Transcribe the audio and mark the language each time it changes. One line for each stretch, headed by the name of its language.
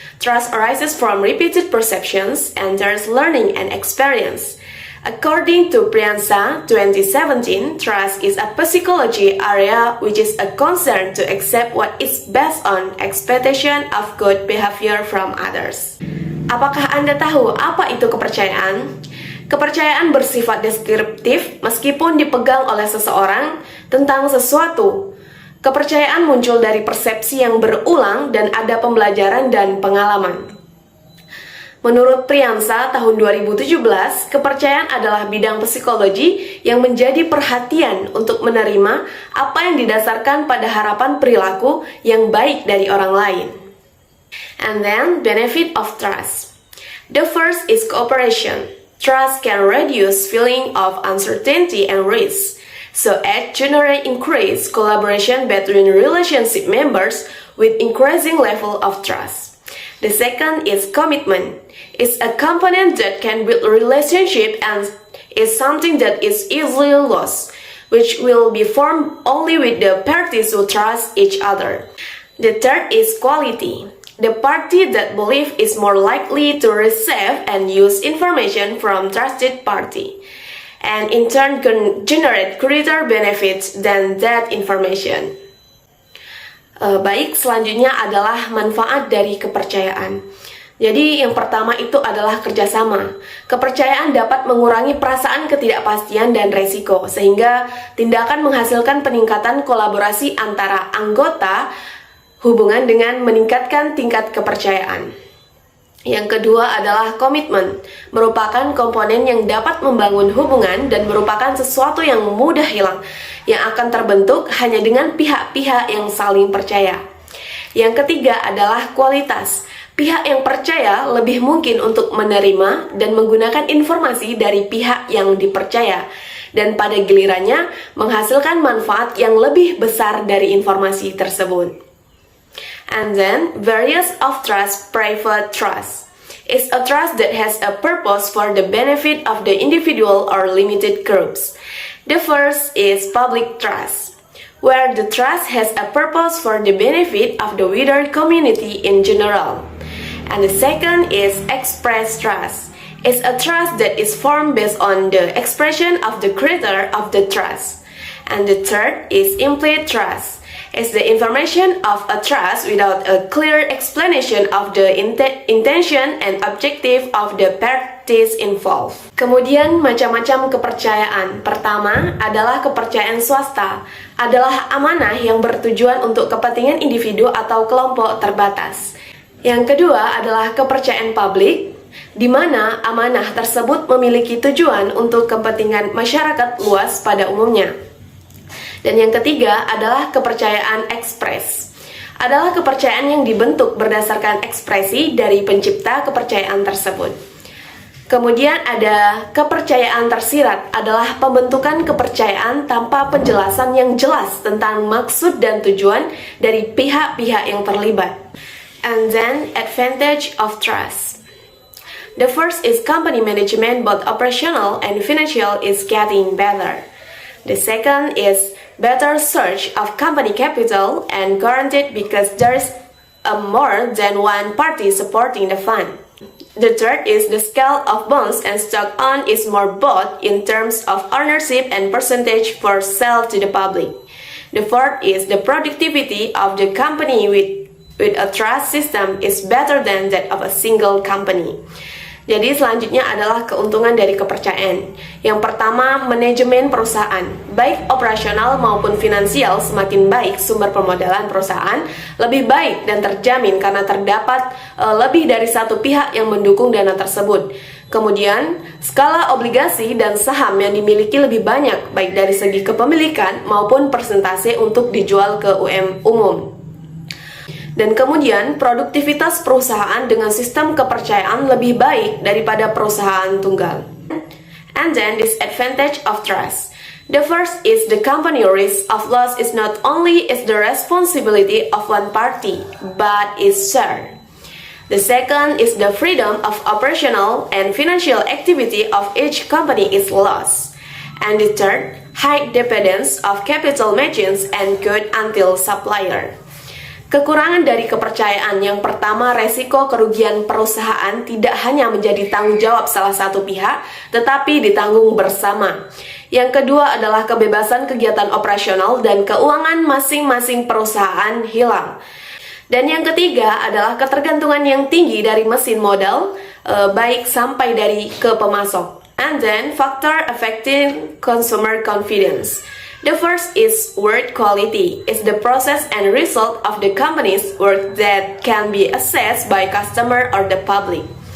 English: Trust arises from repeated perceptions and there's learning and experience. According to Priyansa 2017, trust is a psychology area which is a concern to accept what is based on expectation of good behavior from others.
Indonesian: Apakah Anda tahu apa itu kepercayaan? Kepercayaan bersifat deskriptif meskipun dipegang oleh seseorang tentang sesuatu. Kepercayaan muncul dari persepsi yang berulang dan ada pembelajaran dan pengalaman. Menurut Priyansa tahun 2017, kepercayaan adalah bidang psikologi yang menjadi perhatian untuk menerima apa yang didasarkan pada harapan perilaku yang baik dari orang lain.
English: And then, benefit of trust. The first is cooperation. Trust can reduce feeling of uncertainty and risk. So it generally increase collaboration between relationship members with increasing level of trust. The second is commitment. It's a component that can build a relationship and is something that is easily lost, which will be formed only with the parties who trust each other. The third is quality. The party that believe is more likely to receive and use information from trusted party, and in turn can generate greater benefits than that information.
Indonesian: Baik, selanjutnya adalah manfaat dari kepercayaan. Jadi yang pertama itu adalah kerjasama. Kepercayaan dapat mengurangi perasaan ketidakpastian dan resiko, sehingga tindakan menghasilkan peningkatan kolaborasi antara anggota hubungan dengan meningkatkan tingkat kepercayaan. Yang kedua adalah komitmen, merupakan komponen yang dapat membangun hubungan dan merupakan sesuatu yang mudah hilang, yang akan terbentuk hanya dengan pihak-pihak yang saling percaya. Yang ketiga adalah kualitas. Pihak yang percaya lebih mungkin untuk menerima dan menggunakan informasi dari pihak yang dipercaya, dan pada gilirannya menghasilkan manfaat yang lebih besar dari informasi tersebut.
English: And then, various of trust, private trust. It's a trust that has a purpose for the benefit of the individual or limited groups. The first is public trust, where the trust has a purpose for the benefit of the wider community in general. And the second is express trust. It's a trust that is formed based on the expression of the creator of the trust. And the third is implicit trust. It's the information of a trust without a clear explanation of the intention and objective of the parties involved.
Indonesian: Kemudian macam-macam kepercayaan. Pertama adalah kepercayaan swasta. Adalah amanah yang bertujuan untuk kepentingan individu atau kelompok terbatas. Yang kedua adalah kepercayaan publik, di mana amanah tersebut memiliki tujuan untuk kepentingan masyarakat luas pada umumnya. Dan yang ketiga adalah kepercayaan ekspres. Adalah kepercayaan yang dibentuk berdasarkan ekspresi dari pencipta kepercayaan tersebut. Kemudian ada kepercayaan tersirat, adalah pembentukan kepercayaan tanpa penjelasan yang jelas tentang maksud dan tujuan dari pihak-pihak yang terlibat.
English: And then, advantage of trust. The first is company management, both operational and financial, is getting better. The second is better search of company capital and guaranteed because there is more than one party supporting the fund. The third is the scale of bonds and stock owned is more both in terms of ownership and percentage for sale to the public. The fourth is the productivity of the company with a trust system is better than that of a single company.
Indonesian: Jadi selanjutnya adalah keuntungan dari kepercayaan. Yang pertama, manajemen perusahaan. Baik operasional maupun finansial, semakin baik sumber pemodalan perusahaan, lebih baik dan terjamin karena terdapat lebih dari satu pihak yang mendukung dana tersebut. Kemudian, skala obligasi dan saham yang dimiliki lebih banyak, baik dari segi kepemilikan maupun persentase untuk dijual ke umum. Dan kemudian produktivitas perusahaan dengan sistem kepercayaan lebih baik daripada perusahaan tunggal.
English: And then disadvantage of trust. The first is the company risk of loss is not only is the responsibility of one party, but is shared. The second is the freedom of operational and financial activity of each company is lost. And the third, high dependence of capital margins and good until supplier.
Indonesian: Kekurangan dari kepercayaan yang pertama, resiko kerugian perusahaan tidak hanya menjadi tanggung jawab salah satu pihak, tetapi ditanggung bersama. Yang kedua adalah kebebasan kegiatan operasional dan keuangan masing-masing perusahaan hilang. Dan yang ketiga adalah ketergantungan yang tinggi dari mesin modal, baik sampai dari ke pemasok.
English: And then, factor affecting consumer confidence. The first is work quality. It's the process and result of the company's work that can be assessed by customer or the public.